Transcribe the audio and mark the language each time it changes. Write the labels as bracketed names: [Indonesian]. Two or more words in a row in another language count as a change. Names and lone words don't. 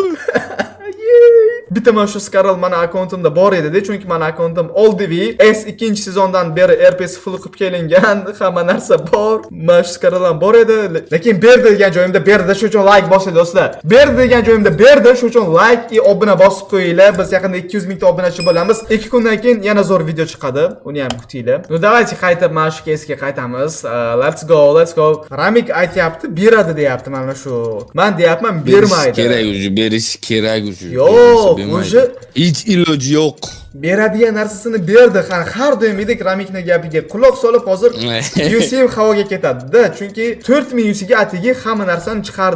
[Uzbek] Bitta mana shu Skarl mana akkauntimda bor edi-da, chunki mana akkauntim oldiviy S2 sezondan beri RPS full qilib kelingan, hamma narsa bor. Mana shu Skarl ham bor edi, lekin berdi degan joyimda berdi, shuning uchun like bosing do'stlar. Berdi degan joyimda berdi, shuning uchun like va obuna bosib qo'yinglar. Biz yaqinda 200 mingta obunachi bo'lamiz. 2 kundan keyin yana zo'r video chiqadi. Uni ham kutinglar. [Russian] Ну давайте [Uzbek] qaytib mana shu kesga qaytamiz. [English] Let's go, let's go. [Uzbek] Ramik aytyapti, beradi deyapti mana shu. Men deyapman, bermaydi. Kerak уже, berish kerak уже. Yo'q, уже hech iloji yo'q. beradigan narsasini berdi. Har doimgidek Ramikning gapiga quloq solib hozir UC havoga ketadi-da, chunki 4000 UC ga atigi hamma narsani chiqardi.